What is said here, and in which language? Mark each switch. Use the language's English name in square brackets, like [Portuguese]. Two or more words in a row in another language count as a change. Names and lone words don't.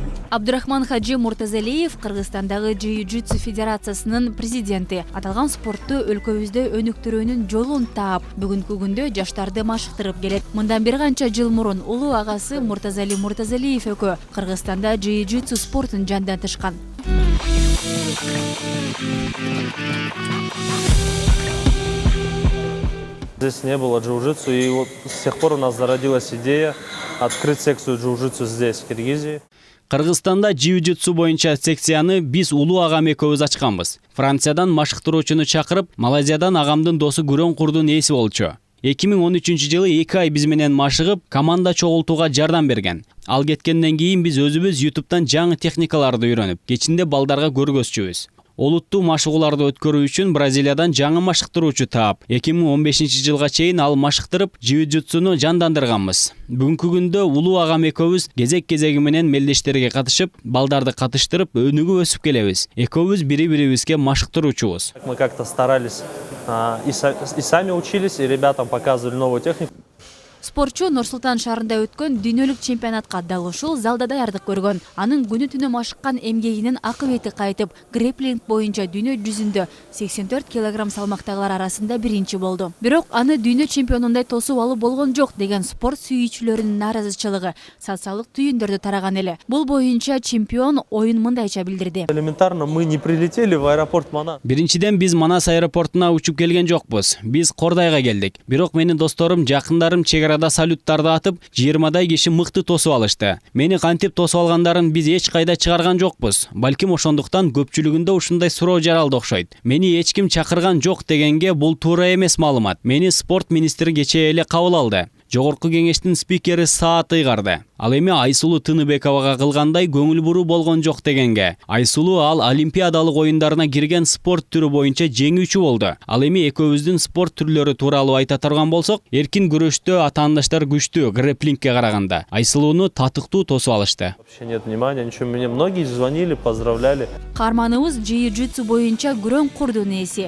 [Kyrgyz] Абдурахман Хаджи Муртазалиев Кыргызстандагы Jiu-Jitsu федерациясынын президенти. Аталган спортту өлкөбүздө өнүктүрүүнүн жолун таап, бүгүнкү күндө жаштарды машыктырып келет. Мындан бир канча жыл мурун улуу агасы Муртазали Муртазалиев экөө Кыргызстанда Jiu-Jitsu спортун жандантышкан. [Russian] Здесь не было джиу-джитсу, и вот с тех пор у нас зародилась идея открыть секцию джиу-джитсу здесь, в Киргизии. [Kyrgyz] Кыргызстанда jiu-jitsu боюнча секцияны биз улуу агам экөөбүз ачканбыз. Франциядан машыктыруучуну чакырып, Малайзиядан агамдын досу Күрөн Курдун ээси болчу. 2013-жылы 2 ай биз менен машыгып, команда чогултууга жардам берген. Ал кеткенден кийин биз өзүбүз YouTube'дан жаңы техникаларды үйрөнүп, кечинде балдарга көргөзчүбүз. Олуттуу машыгууларды өткөрүү үчүн Бразилиядан жаңы машыктыруучу таап, 2015-жылга чейин ал машыктырып, jiu-jitsuну жандандырганбыз. Бүгүнкү күндө улуу агам экөөбүз кезек-кезеги менен мелдештерге катышып, балдарды катыштырып, өнүгүп өсүп келебиз. Экөөбүз бири-бирибизге машыктыруучубуз. [Russian] Мы как-то старались и сами учились, и ребятам показывали новую технику. [Kyrgyz] Спортчу Нур-Султан шаарында өткөн дүйнөлүк чемпионатка дал ушул залда даярдык көргөн. Анын күнү-түнү машыккан эмгегинин акыбети кайтып, грэпплинг боюнча дүйнө жүзүндө 84 килограмм салмактагылар арасында биринчи болду. Бирок аны дүйнө чемпионундай тосуп алуу болгон жок деген спорт сүйүүчүлөрүнүн нааразычылыгы социалдык түйүндөрдө тараган эле. Бул боюнча чемпион оюн мындайча билдирди. [Russian] Элементарно мы не прилетели в аэропорт Манас. [Kyrgyz] Биринчиден биз Манас аэропортуна учуп келген жокпуз. Биз Кордайга келдик. Бирок менин досторум, жакындарым чегарада салюттарды атып, 20дай киши мыкты тосуп алышты. Мени кантип тосуп алгандарын биз эч кайда чыгарган жокпуз. Балким ошондуктан көпчүлүгүндө ушундай суроо жаралды окшойт. Мени эч ким чакырган жок дегенге бул туура эмес маалымат. Мени спорт министри кечээ эле кабыл алды. Жогорку кеңештин спикери Саат Ыйгарды. Ал эми Айсулуу Тыныбековага кылгандай көңүл буруу болгон жок дегенге. Айсулуу ал олимпиадалык оюндарына кирген спорт түрү боюнча жеңүүчү болду. Ал эми экөөбүздүн спорт түрлөрү тууралуу айта турган болсок, эркин күрөштө атаандаштар күчтүү грэпплингке караганда. Айсулууну татыктуу тосуп алышты. [Russian] Вообще нет внимания, ничего. Мне многие звонили, поздравляли. [Kyrgyz] Каарманыбыз jiu-jitsu боюнча Күрөн Курдун ээси.